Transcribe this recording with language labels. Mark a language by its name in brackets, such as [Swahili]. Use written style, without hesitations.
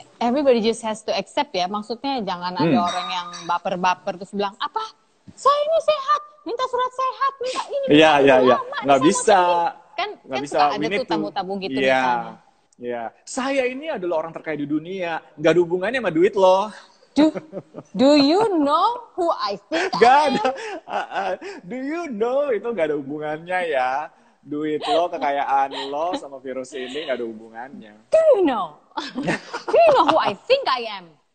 [English] Everybody just has to accept [Indonesian] ya, maksudnya jangan ada orang yang baper-baper terus bilang, apa? Saya ini sehat, minta surat sehat, minta ini, minta Iya. Nggak bisa. Kan suka ada tuh tamu-tamu gitu misalnya. Ya, saya ini adalah orang terkaya di dunia, nggak ada hubungannya sama duit loh. [English] Do you know who I think I am? Do you know [Indonesian] itu nggak ada hubungannya ya. Duit lo, kekayaan lo sama virus ini nggak ada hubungannya. [English] Do you know? Do you know who I think I am?